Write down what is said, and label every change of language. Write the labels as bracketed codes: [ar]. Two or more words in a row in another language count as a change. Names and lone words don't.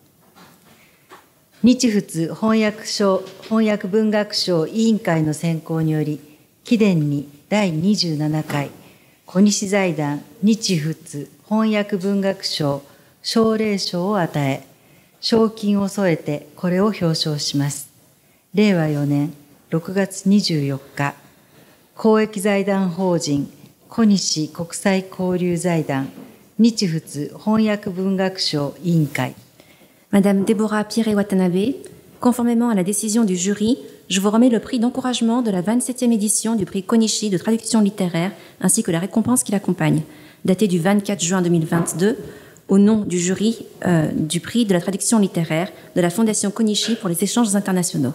[ja] 日仏翻訳文学賞委員会の選考により、貴殿に第27回小西財団日仏翻訳文学賞奨励賞を与え、 賞金を添えてこれを表彰します。令和4年6月24日、公益財団法人小西国際交流財団日仏翻訳文学賞委員会。 [fr] Madame Deborah Pierret-Watanabe, conformément à la décision du jury, je vous remets le prix d'encouragement de la 27e édition du prix Konishi de traduction littéraire ainsi que la récompense qui l'accompagne, datée du 24 juin 2022, au nom du jury du prix de la traduction littéraire de la Fondation Konishi pour les échanges internationaux.